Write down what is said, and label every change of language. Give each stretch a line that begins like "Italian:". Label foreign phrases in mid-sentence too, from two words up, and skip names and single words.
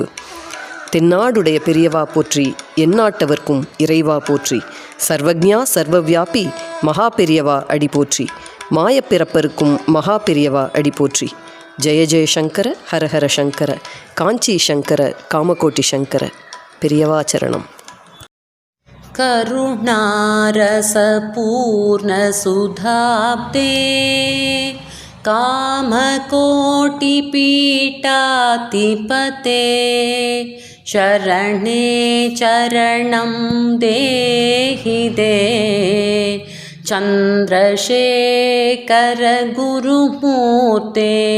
Tamil: தென்னாடுடைய பெரியவா போற்றி, எந்நாட்டவர்க்கும் இறைவா போற்றி,
Sanskrit: सर्वज्ञा सर्वव्यापी
Tamil: மகா பெரியவா அடி போற்றி, மாயப்பிறப்பருக்கும் மகா பெரியவா அடி போற்றி.
Sanskrit: जय जयशङ्कर हरहर शङ्कर, काञ्ची शङ्कर कामकोटि शङ्कर.
Tamil: பெரியவா சரணம்.
Sanskrit: करुणारसपूर्णसुधाब्दे कामकोटिपीठाधिपते शरणे चरणं देहि दे चन्द्रशेखर गुरुमूर्ते